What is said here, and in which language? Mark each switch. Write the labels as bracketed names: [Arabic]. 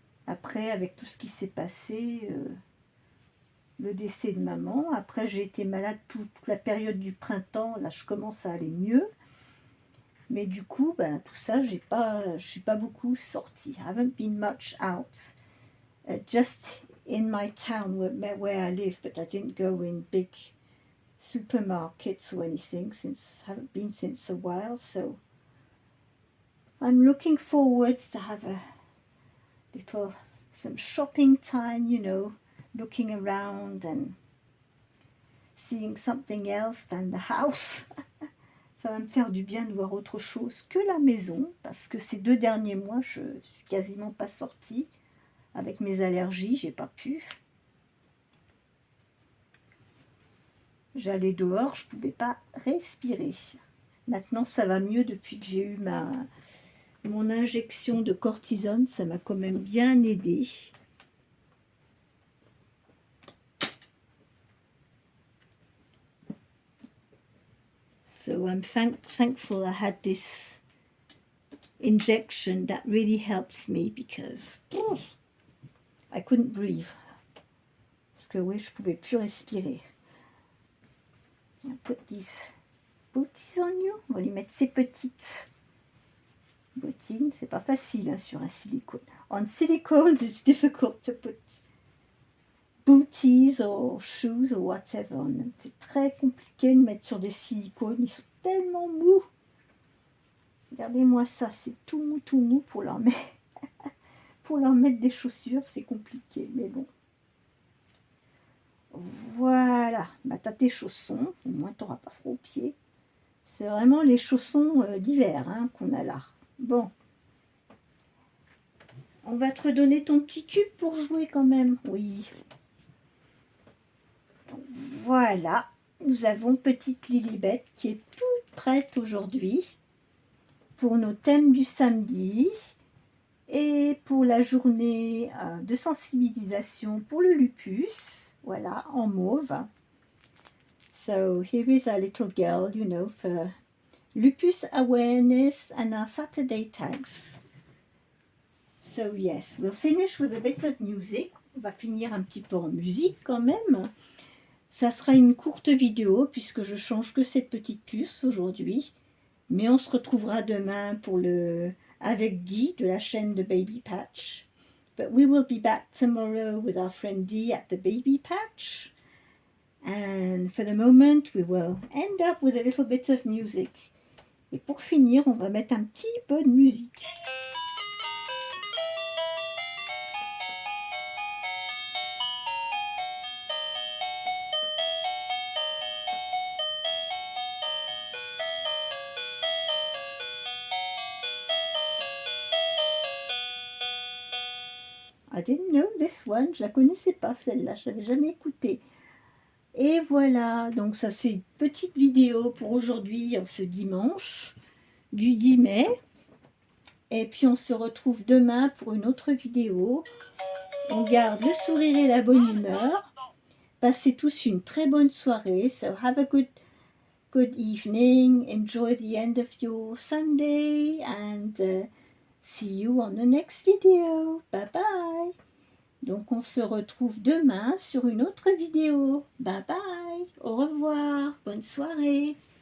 [French] Après, avec tout ce qui s'est passé, le décès de maman. Après, j'ai été malade toute la période du printemps. Là, je commence à aller mieux. Mais du coup, ben, tout ça, je suis pas beaucoup sortie. [English] I haven't been much out. Just in my town where I live, but I didn't go in big supermarkets or anything since I haven't been since a while. So I'm looking forward to have some shopping time, looking around and seeing something else than the house. [French] Ça va me faire du bien de voir autre chose que la maison, parce que ces 2 derniers mois, je suis quasiment pas sortie. Avec mes allergies, j'ai pas pu. J'allais dehors, je pouvais pas respirer. Maintenant, ça va mieux depuis que j'ai eu mon injection de cortisone. Ça m'a quand même bien aidé. [English] So I'm thankful I had this injection that really helps me because I couldn't breathe. [French] Parce que oui, je pouvais plus respirer. [English] I'll put these booties on you. [French] On va lui mettre ses petites bottines. C'est pas facile, hein, sur un silicone. [English] On silicone, it's difficult to put booties or shoes or whatever on them. [French] C'est très compliqué de mettre sur des silicones. Ils sont tellement mous. Regardez-moi ça, c'est tout mou pour leur mettre, pour leur mettre des chaussures, c'est compliqué, mais bon. Voilà, bah, t'as tes chaussons, au moins t'auras pas froid aux pieds. C'est vraiment les chaussons d'hiver, hein, qu'on a là. Bon. On va te redonner ton petit cube pour jouer quand même. Oui. Donc, voilà, nous avons petite Lilibet qui est toute prête aujourd'hui pour nos thèmes du samedi et pour la journée de sensibilisation pour le lupus. Voilà, en mauve. [English] So here is our little girl, for lupus awareness and our Saturday tags. So yes, we'll finish with a bit of music. [French] On va finir un petit peu en musique quand même. Ça sera une courte vidéo puisque je change que cette petite puce aujourd'hui. Mais on se retrouvera demain avec Dee de la chaîne de Baby Patch. [English] But we will be back tomorrow with our friend Dee at the Baby Patch. And for the moment, we will end up with a little bit of music. [French] Et pour finir, on va mettre un petit peu de musique. [English] I didn't know this one. [French] Je la connaissais pas celle-là. Je l'avais jamais écoutée. Et voilà, donc ça c'est une petite vidéo pour aujourd'hui, en ce dimanche du 10 mai. Et puis on se retrouve demain pour une autre vidéo. On garde le sourire et la bonne humeur. Passez tous une très bonne soirée. [English] So have a good evening. Enjoy the end of your Sunday and see you on the next video. Bye bye. [French] Donc on se retrouve demain sur une autre vidéo. Bye bye. Au revoir. Bonne soirée.